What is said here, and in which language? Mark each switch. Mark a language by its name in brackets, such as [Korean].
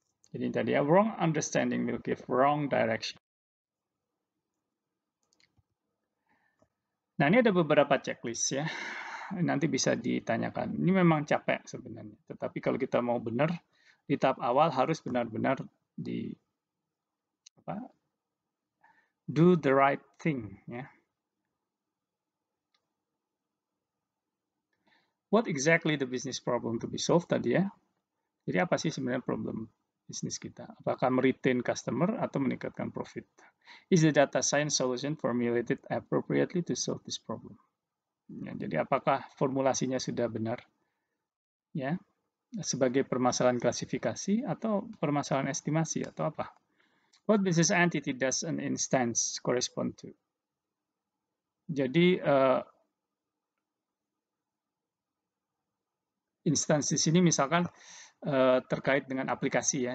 [Indonesian] Jadi tadi [English] wrong understanding will give wrong direction. [Indonesian] Nah, ini ada beberapa checklist ya. Nanti bisa ditanyakan. Ini memang capek sebenarnya. Tetapi kalau kita mau benar, di tahap awal harus benar-benar [English] do the right thing [Indonesian] ya. [English] What exactly the business problem to be solved tadi ya. [Indonesian] Jadi apa sih sebenarnya problem bisnis kita? Apakah meretain customer atau meningkatkan profit? [English] Is the data science solution formulated appropriately to solve this problem? [Indonesian] Ya, jadi apakah formulasinya sudah benar? Ya, sebagai permasalahan klasifikasi atau permasalahan estimasi atau apa? [English] What business entity does an instance correspond to? [Indonesian] Jadi instansi sini misalkan terkait dengan aplikasi ya.